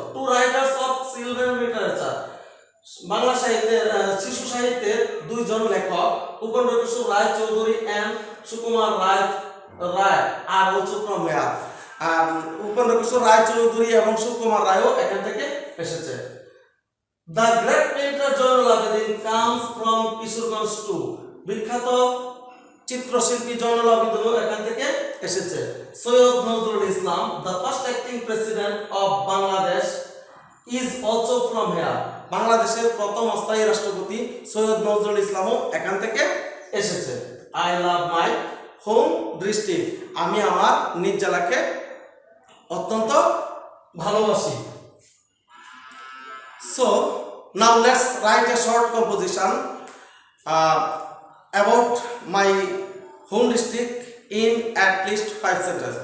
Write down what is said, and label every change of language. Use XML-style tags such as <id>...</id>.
<en>Two writers of children literature,</en> <bn>Bangla সাহিত্যের শিশু সাহিত্যের দুইজন লেখক</bn> <en>Upendra Kishore Ray Chowdhury and Sukumar Ray are also from here.</en> <bn>Upendra কিশোর রায় চৌধুরী এবং সুকুমার রায়ও এখান থেকে এসেছে।</bn> <en>The great painter Zainul Abidin comes from Kishoreganj too.</en> <bn>বিখ্যাত চিত্রশিল্পী জয়নুল আবেদিনও এখান থেকে এসেছে।</bn> <en>Syed Nazrul Islam, the first acting president of Bangladesh, is also from here.</en> <bn>বাংলাদেশের প্রথম অস্থায়ী রাষ্ট্রপতি সৈয়দ নজরুল ইসলামও এখান থেকে এসেছে।</bn> <en>I love my home district,</en> <bn>আমি আমার নিজ জেলাকে অত্যন্ত ভালোবাসি।</bn> <en>So now let's write a short composition about my home district in at least 5 sentences.</en>